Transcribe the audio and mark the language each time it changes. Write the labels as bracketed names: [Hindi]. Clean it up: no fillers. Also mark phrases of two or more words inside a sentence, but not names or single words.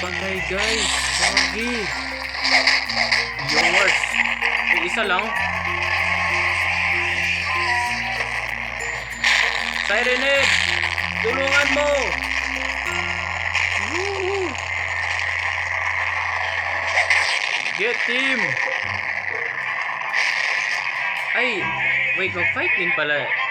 [English] my guys, Pogi. Yours. [Filipino] May isa lang. Sirenid, tulungan mo. Woo! [English] Get him. [Filipino] Ay, wait, mag-fight din pala.